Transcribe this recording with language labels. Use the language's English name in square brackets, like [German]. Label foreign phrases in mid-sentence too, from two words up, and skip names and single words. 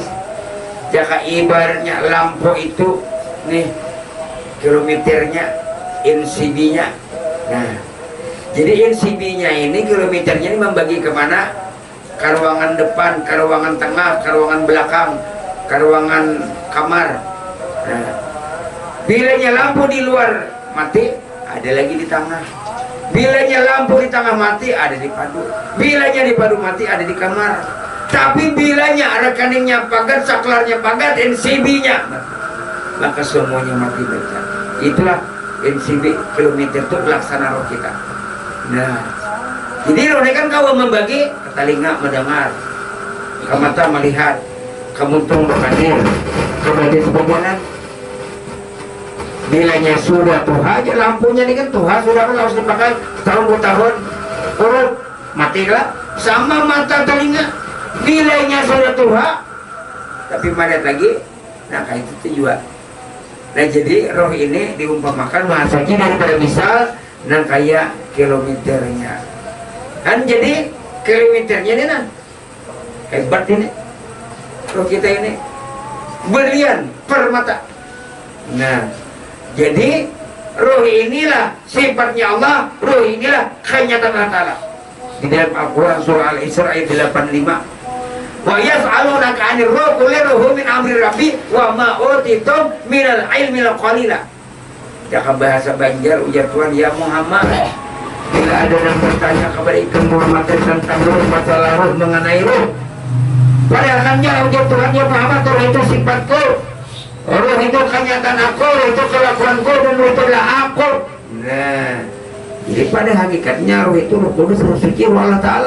[Indonesian] Jika ibaratnya lampu itu nih kilometernya, insibinya. Nah, jadi insibinya ini kilometernya ini membagi kemana? Ke ruangan depan, ke ruangan tengah, ke ruangan belakang, ke ruangan kamar. Nah, bilanya lampu di luar mati, ada lagi di tengah. Bilanya lampu di tengah mati, ada di padu. Bilanya di padu mati, ada di kamar. Tapi bilanya rekeningnya pagat, saklarnya pagat, NCB-nya, maka semuanya mati baca. Itulah NCB kilometer itu pelaksana roh kita. Nah, jadi roh ini kan kau membagi, ke telinga mendengar, ke mata melihat, ke muntung menghadir, ke badan sebagianan. Bilanya sudah tuh aja lampunya ini kan Tuhan sudah kan harus dipakai tahun 2 tahun, urut matilah sama mata telinga. Bilanya sudah Tuhan, tapi madat lagi, nah kayak itu juga. Nah jadi roh ini diumpamakan bahasanya daripada misal, nah kayak kilometernya. Kan jadi kilometernya ini nah hebat ini roh kita ini, berlian permata. Nah jadi roh inilah sifatnya Allah, roh inilah kenyataan Allah Ta'ala. Di dalam Al-Quran surah Al-Isra ayat 85, [Arabic] ويسألونك عن الروح قل الروح من أمر ربي وما أوتيتم من العلم قليلا. [Indonesian] Jangan bahasa Banjar ujar Tuhan, ya Muhammad, bila ada yang bertanya kepada ikan Muhammad tentang roh, masalah roh, mengenai roh, padahal kan ujar Tuhan, ya Muhammad, roh itu sifatku, roh itu kenyataan aku, roh itu kelakuanku, dan roh itu adalah aku. Nah, jadi pada hakikatnya roh itu roh kudus, roh suci, roh Allah Ta'ala.